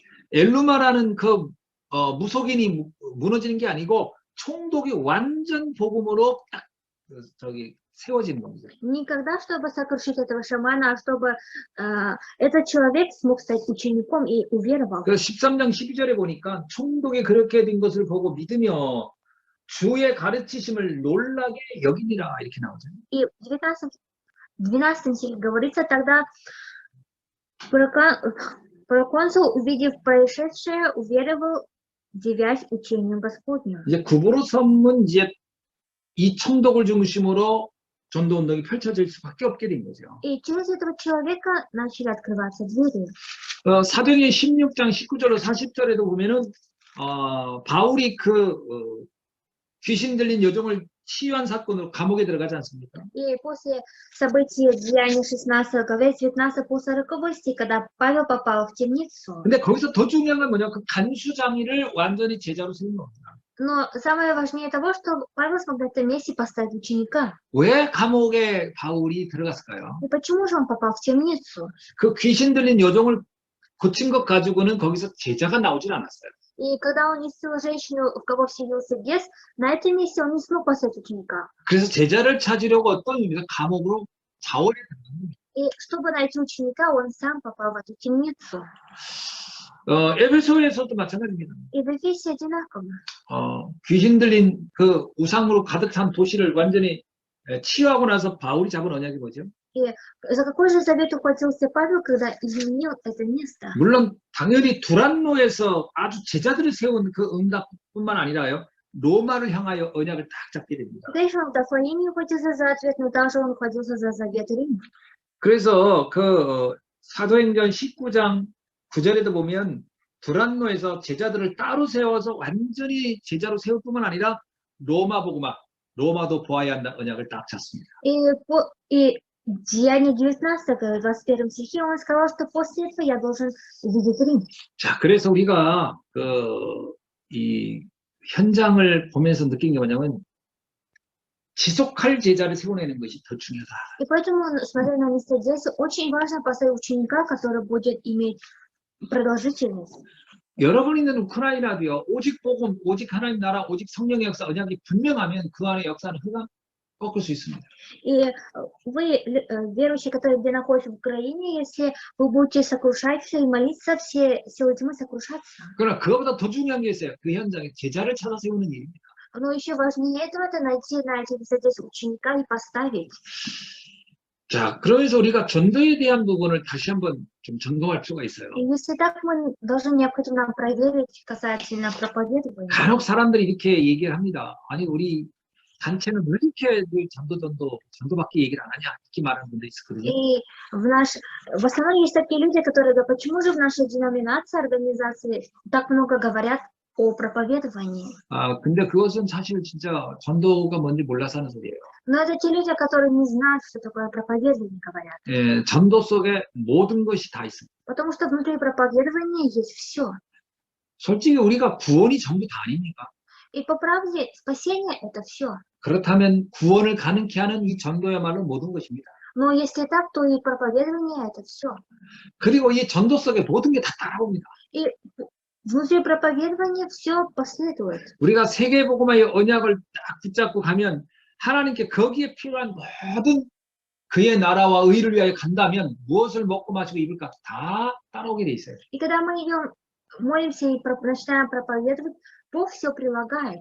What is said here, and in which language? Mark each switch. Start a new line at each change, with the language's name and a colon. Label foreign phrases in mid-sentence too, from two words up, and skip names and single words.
Korean: 엘루마라는 그 무속인이 무너지는 게 아니고 총독이 완전 복음으로 딱 세워지는 겁니다.
Russian: Никогда, чтобы сокрушить этого шамана, а чтобы этот человек смог стать учеником и уверовал.
Korean: 그 13장 12절에 보니까 총독이 그렇게 된 것을 보고 믿으며 주의 가르치심을 놀라게 여기니라 이렇게 나오죠.
Russian: И в 12 стихе говорится, тогда проконсул, увидев происшедшее, уверовал, дивясь учением Господним.
Korean: 이제 구브로 섬은 이제 이 총독을 중심으로 전도 운동이 펼쳐질 수밖에 없게 된 거죠.
Russian: И через этого человека начали открываться двери.
Korean: 사도행전 16장 19절로 40절에도 보면은 바울이 귀신 들린 여종을 치유한 사건으로 감옥에 들어가지 않습니까?
Russian: И после событий Деяния 16 главе 19 по 40 стих, когда Павел попал в темницу.
Korean: 근데 거기서 더 중요한 건 뭐냐? 그 간수장이를 완전히 제자로 세운 겁니다.
Russian: Но самое важнее того, что Павел смог на этом месте поставить ученика.
Korean: 왜 감옥에 바울이 들어갔을까요?
Russian: И почему же он попал в темницу?
Korean: 그 귀신 들린 여종을 고친 것 가지고는 거기서 제자가 나오질 않았어요.
Russian: И когда он исцелил женщину, в кого вселился бес, на этом месте он не смог поставить ученика.
Korean: 그래서 제자를 찾으려고 어떤 의미가 감옥으로 자원에 들어갑니다.
Russian: И чтобы найти ученика, он сам попал в эту темницу.
Korean: 에베소에서도 마찬가지입니다.
Russian: И в Эфесе одинаково.
Korean: 귀신 들린 그 우상으로 가득 찬 도시를 완전히 치유하고 나서 바울이 잡은 언약이 뭐죠?
Russian: И за какой же завет ухватился Павел, когда изменил это место?
Korean: 물론 당연히 두란노에서 아주 제자들을 세운 그 응답뿐만 아니라요. 로마를 향하여 언약을 딱 잡게 됩니다.
Russian: Конечно, он в Дафаиме ухватился за ответ, но также он ухватился за завет Рима.
Korean: 그래서 그 사도행전 19장 9절에도 보면 두란노에서 제자들을 따로 세워서 완전히 제자로 세울 뿐만 아니라 로마 복음화, 로마도 보아야 한다 언약을 딱 잡습니다.
Russian: И Деяние 19, 21 стихе, он сказал, что после этого я должен увидеть Рим.
Korean: 자, 그래서 우리가 이 현장을 보면서 느낀 게 뭐냐면 지속할 제자를 세워내는 것이 더 중요하다.
Russian: И поэтому, смотря на место здесь, очень важно поставить ученика, который будет иметь продолжительность.
Korean: 여러분 있는 우크라이나도요. 오직 복음, 오직 하나님 나라, 오직 성령의 역사, 언약이 분명하면 그 안에 역사는 흑암 꺾을 수 있습니다.
Russian: И вы, верующие, которые где находятся в Украине, если вы будете сокрушаться и молиться, все силы тьмы сокрушатся.
Korean: 그러나 그거보다 더 중요한 게 있어요. 그 현장에 제자를 찾아 세우는 일입니다.
Russian: Но еще важнее этого, это найти на этих здесь ученика и поставить.
Korean: 자, 그러면서 우리가 전도에 대한 부분을 다시 한번 좀 점검할 필요가 있어요.
Russian: И если так, мы должны необходимо проверить касательно проповедования.
Korean: 간혹 사람들이 이렇게 얘기를 합니다. 아니, 우리 단체는 왜 이렇게 늘 전도밖에 얘기를 안 하냐, 이렇게 말하는 분도 있었거든요.
Russian: И в основном есть такие люди, которые говорят, почему же в нашей деноминации, организации так много говорят о проповедовании.
Korean: 아, 근데 그것은 사실 진짜 전도가 뭔지 몰라서 하는 소리예요.
Russian: Но это те люди, которые не знают, что такое проповедование, говорят.
Korean: 예, 전도 속에 모든 것이 다 있습니다.
Russian: Потому что внутри проповедования есть все.
Korean: 솔직히 우리가 구원이 전부 다 아닙니까?
Russian: И по правде, спасение это все.
Korean: 그렇다면 구원을 가능케 하는 이 전도야말로 모든 것입니다.
Russian: Но если так, то и проповедование это все.
Korean: 그리고 이 전도 속에 모든 게 다 따라옵니다.
Russian: И внутри проповедования все последует.
Korean: 우리가 세계복음화의 언약을 딱 붙잡고 가면 하나님께 거기에 필요한 모든 그의 나라와 의를 위하여 간다면 무엇을 먹고 마시고 입을까 다 따라오게 돼 있어요.
Russian: И когда мы идем, молимся и начинаем проповедовать, Бог все прилагает.